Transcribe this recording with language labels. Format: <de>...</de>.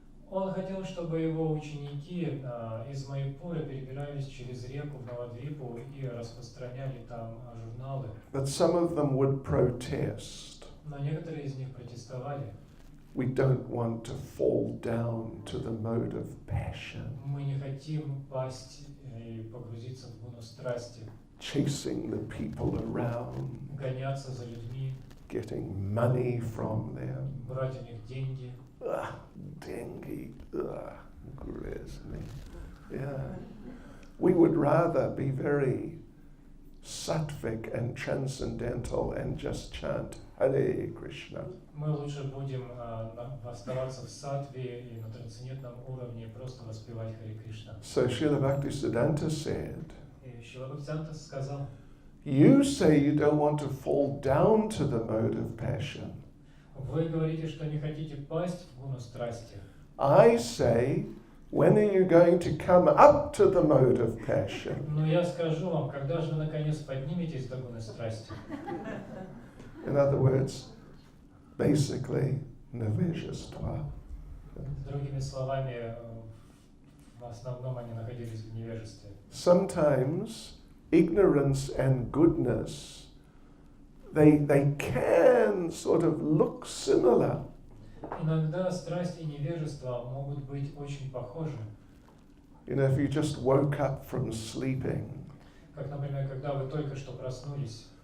<ru>Он хотел, чтобы его ученики из Майпура перебирались через реку в Навадвипу и распространяли там журналы.</ru> <en>But some of them would protest.</en> <ru>Но некоторые из них протестовали.</ru> <en>We don't want to fall down to the mode of passion,</en> <ru>Мы не хотим пасть и погрузиться в гуну страсти,</ru> <en>chasing the people around,</en> <ru>гоняться за людьми,</ru> <en>getting money from them.</en> <ru>брать у них деньги. Dengue, grisly. Yeah.</ru> <en>We would rather be very sattvic and transcendental and just chant Hare Krishna.</en> <ru>Мы лучше будем оставаться в саттве и на трансцендентном уровне и просто воспевать Харе Кришна.</ru> <en>So Srila Bhaktisiddhanta said,</en> <ru>И Шрила Бхактисиданта сказал:</ru> <en>you say you don't want to fall down to the mode of passion.</en> <ru>Вы говорите, что не хотите пасть в гуну страсти.</ru> <en>I say, when are you going to come up to the mode of passion?</en> <ru>Но я скажу вам, когда же вы наконец подниметесь до гуны страсти?</ru> <en>In other words, basically, nevejastva.</en> <ru>Другими словами, в основном они находились в невежестве.</ru> <en>Sometimes ignorance and goodness, they can sort of look similar.</en> <ru>Иногда страсть и невежество могут быть очень похожи.</ru> <en>You know, if you just woke up from sleeping,</en> <ru>Как, например, когда вы только что проснулись,</ru>